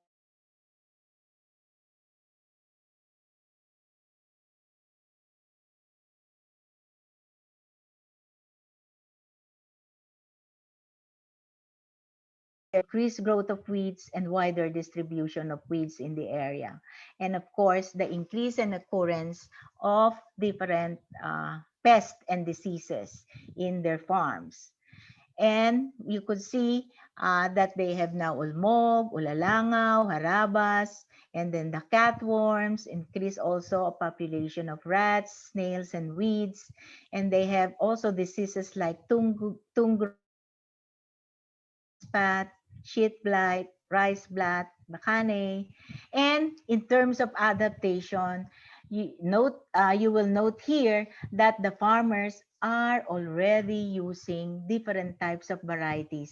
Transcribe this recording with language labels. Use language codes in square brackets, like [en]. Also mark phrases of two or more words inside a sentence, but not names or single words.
[en] increased growth of weeds and wider distribution of weeds in the area. And of course, the increase and occurrence of different pests and diseases in their farms. And you could see that they have now ulmog, ulalangaw, harabas, and then the catworms, increase also a population of rats, snails, and weeds. And they have also diseases like tungro, spot, sheet blight, rice blot, bakane. And in terms of adaptation, you will note here that the farmers are already using different types of varieties.